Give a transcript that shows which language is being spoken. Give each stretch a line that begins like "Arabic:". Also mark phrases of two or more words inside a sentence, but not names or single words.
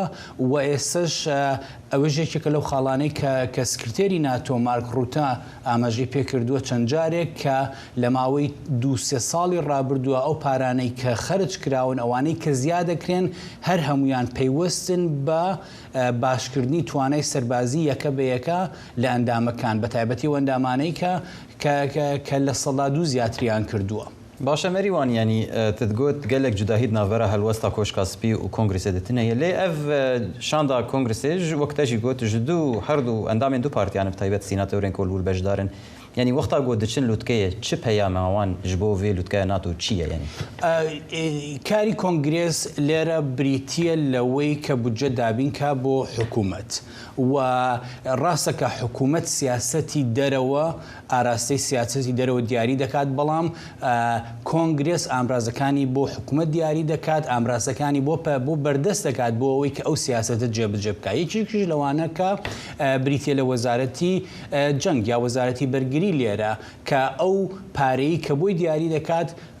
Central Kurdish: و ئێستش ئەوە ژێکێکە لەو خاڵانەی کە سکرتێری ناتۆ مارک ڕوتە ئاماژەی پێکردووە چەند جارێک کە لە ماوەی 2-3 ساڵی ڕابردووە ئەو پارانەی کە خەرج کراون ئەوانەی کە زیادەکرێن هەر هەمویان پەیوەستن بە باشکردنی توانای سەربازی یەکە بە یەکە لە ئەندامەکان بە تایبەتی و ئەندامانەی کە لە سەڵا دوو زیاتریان کردووە.
Kurdish: باشە مەریوان ینی تدگوت gelek cudahîd navbera helwesta Koşka Spî û Kongresê de tune lê ev şanda Kongresê ji wekte jî got ji du herdû endamên du partiyan bi taybet sînatörên kolbûr beşdarin yani wexta got diçin lûtkeyê çi peyama wan ji bo vê lûtkeya NATO çi ye yani
Central Kurdish: کاری کۆنگرێس لێرە بریتیە لەوەی کە بودجە دابینکە بۆ حکوومەت و ڕاستەکە حکوومەت سیاسەتی دەرەوە ئاراستەی سیاسەتی دەرەوە دیاری دەکات بەڵام کۆنگرێس ئامرازەکانی بۆ حکوومەت دیاری دەکات ئامرازەکانی بۆ بەردەست دەکات بۆ ئەوەی کە ئەو سیاسەتە جێبجێ بکات یەکێکیش لەوانە کە بریتیە لە وەزارەتی جەنگ یا وەزارەتی بەرگری لێرە کە ئەو پارەی کە بۆی دیاری دەکات